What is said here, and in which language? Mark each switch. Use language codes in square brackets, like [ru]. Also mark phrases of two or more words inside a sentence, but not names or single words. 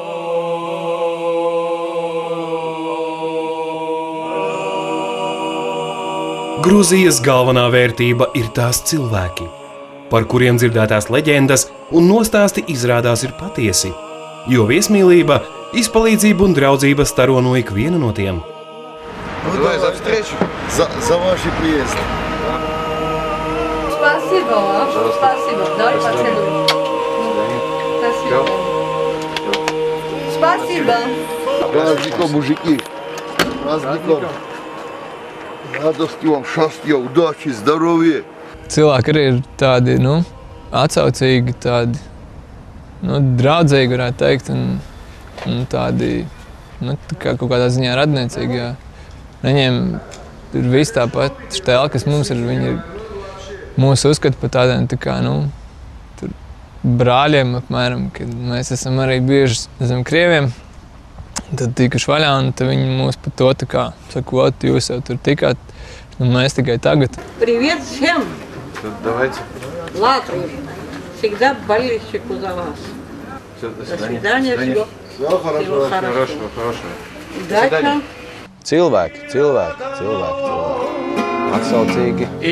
[lv] Gruzijas galvenā vērtība ir tās cilvēki, par kuriem dzirdētās leģendas un nostāsti izrādās ir patiesi, jo viesmīlība, izpalīdzība un draudzība staro no ikviena no tiem. [ru] Давай за встречу. За ваши приезды. Спасибо. Спасибо. Давай поцелуем. Спасибо. Спасибо. Праздником, мужики. Праздником. Радости вам, счастья, удачи, здоровья. [lv] Cilvēki arī ir tādi, atsaucīgi, tādi, draudzīgi, varētu teikt, un tādi, kā kaut kādā ziņā radniecīgi, jā. Viņiem ir viss tāpat štēli, kas mums ir, viņi mūs uzskata par tādiem, brāļiem apmēram, kad mēs esam arī bieži zem krieviem, tad tikuši vaļā, un tad viņi mūs par to saka, jūs jau tur tikāt, un mēs tikai tagad. [ru] Привет всем! Давайте. Латвия. Всегда болельщику за вас. До свидания. Всего хорошего. Удачи. [lv] Cilvēki. Atsaucīgi.